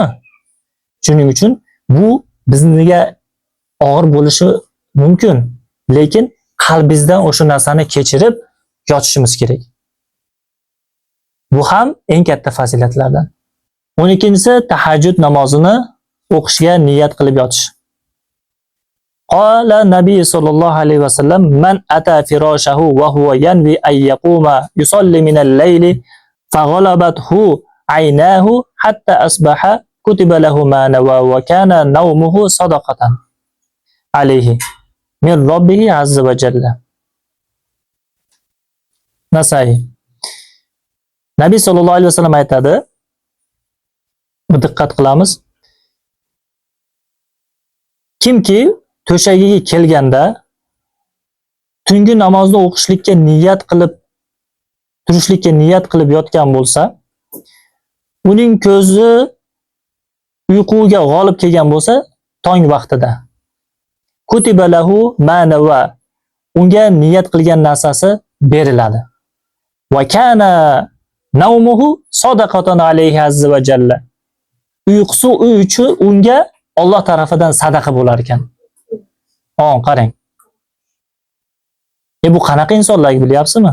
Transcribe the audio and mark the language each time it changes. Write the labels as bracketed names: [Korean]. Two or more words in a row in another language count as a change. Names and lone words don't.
[Uzbek] Shuning uchun bu bizga og'ir bo'lishi mumkin, lekin qalbingizdan o'sha narsani kechirib yotishimiz kerak. Bu ham eng katta fazilatlardan. 12-si tahajjud namozini o'qishga niyat qilib yotish. [Arabic] قال النبي صلى الله عليه وسلم من أتى فراشه وهو ينوي أن يقوم يصلي من الليل فغلبته عيناه حتى أصبح كتب له ما نوى وكان نومه صدقة عليه من ربه عز وجل. Nasai. [Uzbek] Nabiy [Arabic] صلى الله عليه وسلم [Uzbek] aytadi, diqqat qilamiz. Kimki to'shagiga kelganda tungi namozni o'qishlikka niyat qilib turishlikka niyat qilib yotgan bo'lsa, uning ko'zi uyquga g'olib kelgan bo'lsa, tong vaqtida [Arabic] كتب له ما نوى, [Uzbek] unga niyat qilgan narsasi beriladi. [Arabic] وكان نومه صدقة عليه عز وجل. [Uzbek] Uyqusi uchun unga Alloh tarafidan sadaqa bo'lar ekan. Qarang. Bu qanaqa insonlar bilyapsizmi?